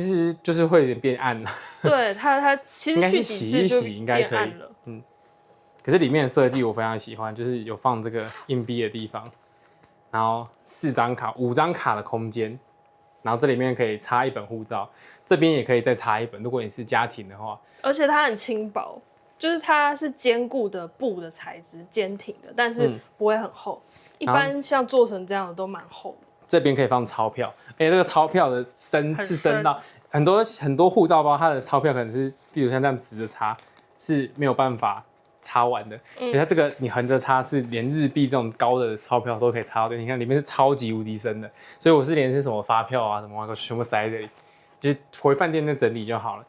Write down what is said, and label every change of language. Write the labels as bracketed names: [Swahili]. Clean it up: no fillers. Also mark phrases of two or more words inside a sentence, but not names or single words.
[Chinese] 實就是會有點變暗了。對它其實應該是洗一洗應該可以。可是裡面的設計我非常喜歡，就是有放這個硬幣的地方，然後5張卡的空間，然後這裡面可以插一本護照，這邊也可以再插一本。如果你是家庭的話，而且它很輕薄，就是它是堅固的布的材質，堅挺的，但是不會很厚。一般像做成這樣的都蠻厚的。這邊可以放鈔票，而且這個鈔票的深到很多護照包，它的鈔票可能是，比如像這樣直着插是沒有辦法插完的，所以它這個你橫着插是連日幣這種高的鈔票都可以插到的。你看裡面是超級無敵深的，所以我是連是什麼發票啊什麼全部塞在這裡，就是回飯店再整理就好了。